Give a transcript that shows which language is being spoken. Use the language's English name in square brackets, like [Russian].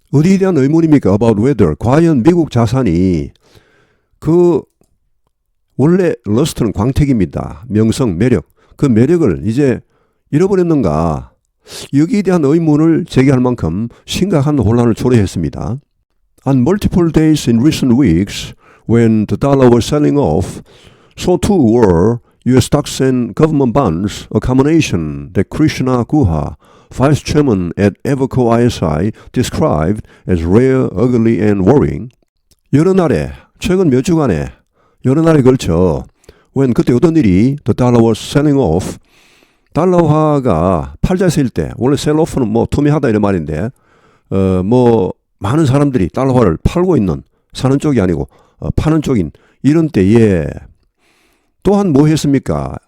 [Korean] 어디에 대한 의문입니까? [English] About whether [Korean] 과연 미국 자산이 원래 러스트는 광택입니다. 명성, 매력. 그 매력을 이제 잃어버렸는가? 여기에 대한 의문을 제기할 만큼 심각한 혼란을 초래했습니다. [English] On multiple days in recent weeks, when the dollar was selling off, so too were U.S. stocks and government bonds, a combination that Krishna Guha, vice chairman at Evercore ISI, described as rare, ugly, and worrying. [Korean] 여러 날에 최근 몇 주간에 여러 날에 걸쳐 그때 어떤 일이 [English] the dollar was selling off [Korean] 달러화가 팔자세일 때 원래 sell off는 뭐 투매하다 이런 말인데 뭐 많은 사람들이 달러화를 팔고 있는 사는 쪽이 아니고 파는 쪽인 이런 때에 또한 뭐 했습니까?